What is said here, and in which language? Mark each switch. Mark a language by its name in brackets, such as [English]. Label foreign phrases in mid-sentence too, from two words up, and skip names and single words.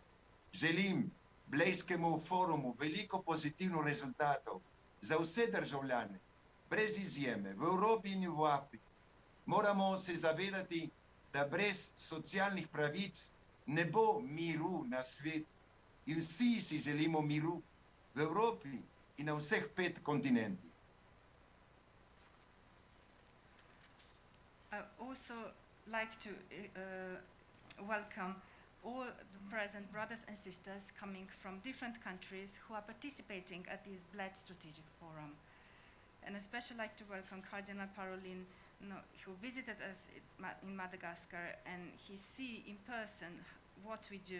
[Slovenian] Želim Blejskemu forumu veliko pozitivnih rezultatov za vse državljane, brez izjeme, v Evropi in v Afriki. Moramo se zavedati, da brez socialnih pravic ne bo miru na svetu. In vsi si želimo miru v Evropi in na vseh 5 kontinentih. [English] I also like to welcome all the present brothers and sisters coming from different countries who are participating at this Bled Strategic Forum. And especially like to welcome Cardinal Parolin, who visited us in Madagascar, and he see in person what we do.